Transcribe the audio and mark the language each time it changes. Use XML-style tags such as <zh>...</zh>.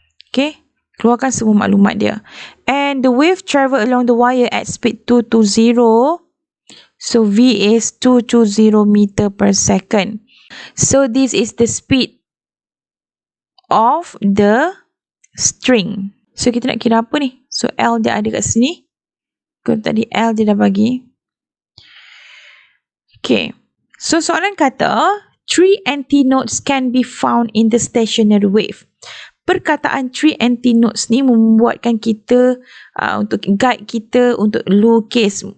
<ms>Okay, keluarkan semua maklumat dia.</ms> <en>And the wave travel along the wire at speed 220. So V is 220 meter per second. So this is the speed of the string.</en> <ms>So kita nak kira apa ni? So L dia ada kat sini. Kalau tadi L dia dah bagi.</ms> <en>Okay. So</en> <ms>soalan kata</ms> <en>3 antinodes can be found in the stationary wave.</en> <ms>Perkataan 3 antinodes ni membuatkan kita untuk guide kita untuk lukis.</ms>